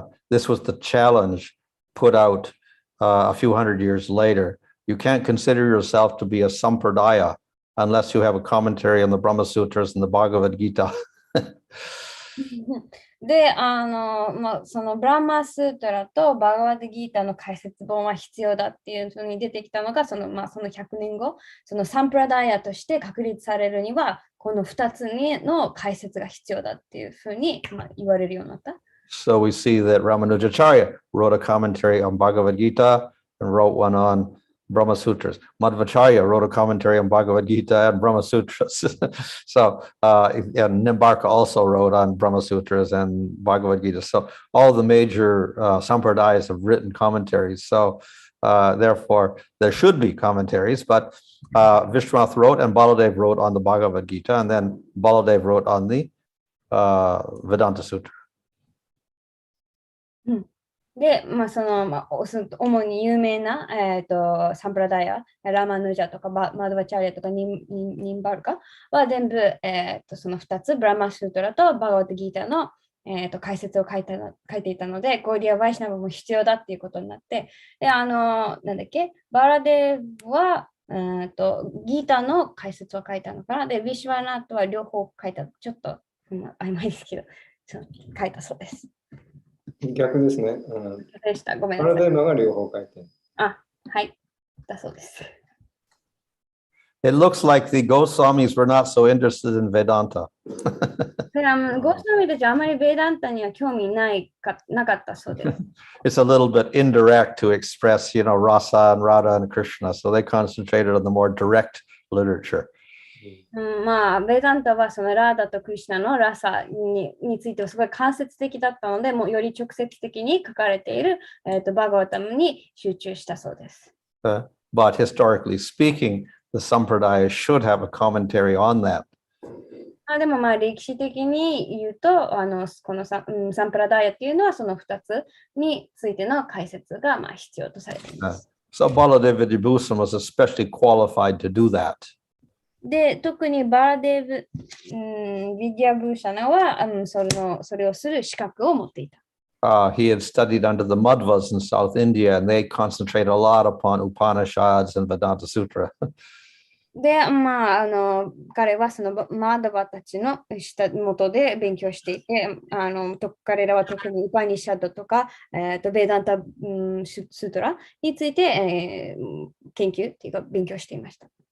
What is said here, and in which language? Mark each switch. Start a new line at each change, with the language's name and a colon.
English: This was the challenge put out a few hundred years later. You can't consider yourself to be a sampradaya unless you have a commentary on the Brahma Sutras and the Bhagavad Gita.
Japanese: で、そのブラマスートラとバガワッドギータの解説本は必要だっていうふうに出てきたのが、その100年後、そのサンプラダイヤとして確立されるには、この2つの解説が必要だっていうふうに、言われるようになった。
English: So we see that Ramanujacharya wrote a commentary on Bhagavad Gita and wrote one on Brahma Sutras. Madhvacharya wrote a commentary on Bhagavad Gita and Brahma Sutras. So, and Nimbarka also wrote on Brahma Sutras and Bhagavad Gita. So all the major sampradayas have written commentaries. So therefore, there should be commentaries, but Vishwanath wrote and Baladev wrote on the Bhagavad Gita, and then Baladev wrote on the Vedanta Sutra.
Japanese: で、主に有名な、サンプラダイヤ、ラマヌジャとかマドバチャリアとかニンバルカは全部、その2つ、ブラマスートラとバガワッドギータの、解説を書いていたので、ゴーディア・バイシナブも必要だっていうことになって、で、なんだっけ、バラデブは、ギータの解説を書いたのかな。で、ビシュワナートは両方書いた。ちょっと、曖昧ですけど、書いたそうです。逆ですね。でした。ごめんなさい。パラダイマが両方書いてる。はい。だそうです。
English: It looks like the Gosvamis were not so interested in Vedanta.
Japanese: ゴースワミたちはあまりベーダンタには興味なかったそうです。
English: It's a little bit indirect to express, Rasa and Radha and Krishna. So they concentrated on the more direct literature.
Japanese: ベーダンタはそのラーダとクリシュナのラサについてはすごい間接的だったので、もうより直接的に書かれている、バガワタムに集中したそうです。
English: But historically speaking, the Sampradaya should have a commentary on that.
Japanese: でも歴史的に言うと、このサンプラダイヤっていうのはその2つについての解説が必要とされています。
English: So Baladev Vidyabhusan was especially qualified to do that.
Japanese: で、特にバラデブ・ヴィディア・ブーシャナはそれをする資格を持っていた。
English: He had studied under the Madhvas in South India, and they concentrate a lot upon Upanishads and Vedanta Sutra.
Japanese: で、彼はそのマダバたちの下で勉強していて、彼らは特にウパニシャドとか、ベーダンタ、スートラについて、研究っていうか勉強していました。